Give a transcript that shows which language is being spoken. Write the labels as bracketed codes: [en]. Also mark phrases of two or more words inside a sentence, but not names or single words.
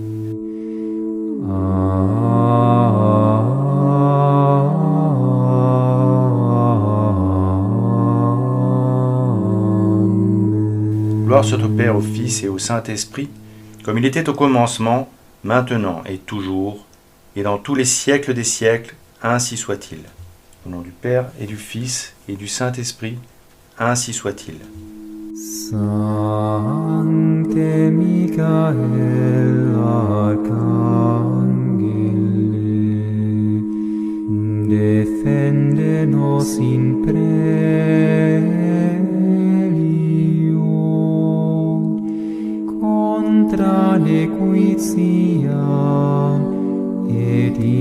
[fr] Gloire soit au Père, au Fils et au Saint-Esprit, comme il était au commencement, maintenant et toujours, et dans tous les siècles des siècles, ainsi soit-il. Au nom du Père et du Fils et du Saint-Esprit, ainsi soit-il. [la] Sancte Michael Arcangele, defende nos in prelio, contra nequitia et